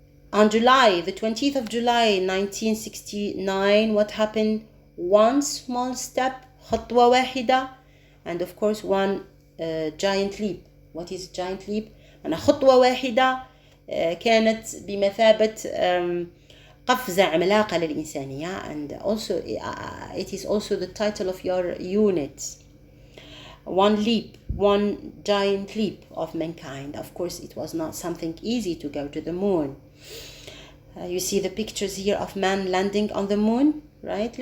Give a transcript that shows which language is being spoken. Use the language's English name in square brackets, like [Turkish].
[English] On July, the 20th of July, 1969, what happened? One small step, [Arabic] خطوة واحدة, [English] and of course one giant leap. What is giant leap? [Arabic] أنا خطوة واحدة كانت بمثابة قفزة عملاقة للإنسانية. [English] And also it is also the title of your unit. One leap, one giant leap of mankind. Of course, it was not something easy to go to the moon. You see the pictures here of man landing on the moon, right?